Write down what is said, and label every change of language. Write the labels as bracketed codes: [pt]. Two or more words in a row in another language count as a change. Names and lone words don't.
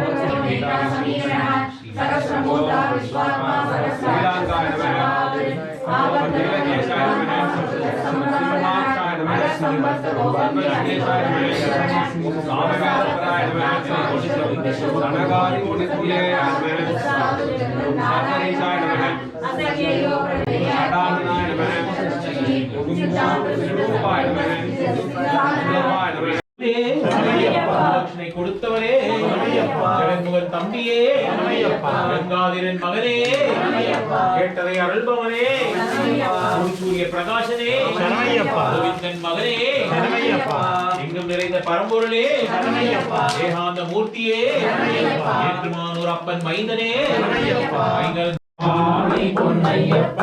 [sa] सहस्रमूर्धा विश्वात्मा सरस्वती नमः नीलकेशाय नमः सिंहाक्षाय नमः सर्वज्ञेशाय नमः सामगात्राय नमः सनगादिमुनितुल्ये नमः साधनेशाय नमः षडाननाय नमः रूपाय नमः रूपाय नमः [ta] தட்சணை கொடுத்தவரே ஜெகன்முகன் தம்பியே கங்காதிரன் மகனே கேட்டதை அருள்பவனே சூரிய பிரகாசனே கோவிந்தன் மகனே எங்கும் நிறைந்த பரம்பொருளே ஏகாந்த மூர்த்தியே ஏற்றுமானூர் அப்பன் மைந்தனே சுவாமி பொன்னையப்பா